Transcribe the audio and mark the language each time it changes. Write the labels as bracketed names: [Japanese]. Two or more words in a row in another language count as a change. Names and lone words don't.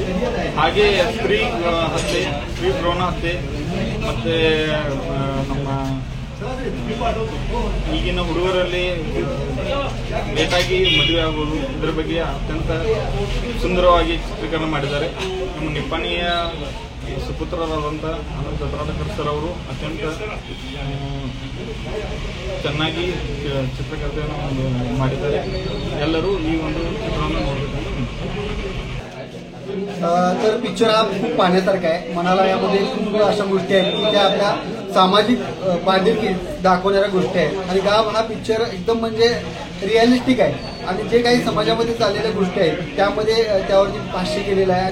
[Kannada] ಹಾಗೆ ಸ್ತ್ರೀ ಹತ್ಯೆ, ಸ್ತ್ರೀ ಭ್ರೂಣ ಹತ್ಯೆ, ಮತ್ತೆ ನಮ್ಮ ಈಗಿನ ಹುಡುಗರಲ್ಲಿ ಲೇಟಾಗಿ ಮದುವೆ ಆಗುವುದು, ಇದರ ಬಗ್ಗೆ ಅತ್ಯಂತ ಸುಂದರವಾಗಿ ಚಿತ್ರೀಕರಣ ಮಾಡಿದ್ದಾರೆ. ನಮ್ಮ ನಿಪ್ಪಾಣಿಯ ಸುಪುತ್ರರಾದಂಥ ಅನಂತ್ ಜತ್ರಾಟಕರ್ ಸರ್ ಅವರು ಅತ್ಯಂತ ಚೆನ್ನಾಗಿ ಚಿತ್ರಕಥೆಯನ್ನು ಮಾಡಿದ್ದಾರೆ. ಎಲ್ಲರೂ ಈ ಒಂದು ಚಿತ್ರವನ್ನು ನೋಡಬೇಕಂತ. [Marathi] तर पिक्चर हा खूप पाहण्यासारखा आहे. मनाला यामध्ये खूप अशा गोष्टी आहेत की त्या आपल्या सामाजिक बांधिलकी दाखवणाऱ्या गोष्टी आहेत. आणि गाव हा पिक्चर एकदम म्हणजे रिअलिस्टिक आहे आणि जे काही समाजामध्ये चाललेल्या गोष्टी आहेत त्यामध्ये त्यावरती भाष्य केलेलं आहे.